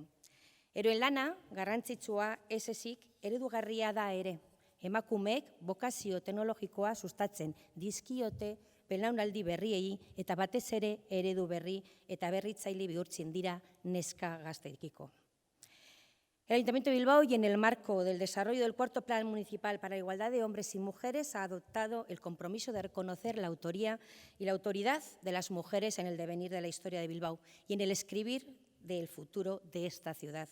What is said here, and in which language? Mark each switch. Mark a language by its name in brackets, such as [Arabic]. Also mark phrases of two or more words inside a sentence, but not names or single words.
[Basque] Eroen lana garrantzitsua ez ezik eredugarria da ere. Emakumeek bokazio teknologikoa sustatzen dizkiote belaunaldi berriei eta batez ere eredu berri eta berritzaile bihurtzen dira neska gazteekiko. [Spanish] El Ayuntamiento de Bilbao y en el marco del desarrollo del cuarto Plan Municipal para la Igualdad de Hombres y Mujeres ha adoptado el compromiso de reconocer la autoría y la autoridad de las mujeres en el devenir de la historia de Bilbao y en el escribir del futuro de esta ciudad.